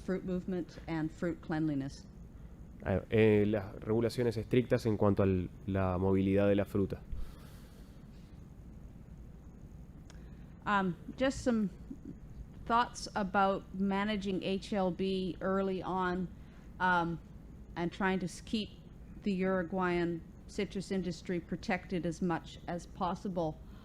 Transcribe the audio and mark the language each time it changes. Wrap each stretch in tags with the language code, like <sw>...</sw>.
<en>Fruit movement and fruit cleanliness.</en> <es>las regulaciones estrictas en cuanto a la movilidad de la fruta.</es> <en>Just some thoughts about managing HLB early on, and trying to keep the Uruguayan citrus industry protected as much as possible.</en>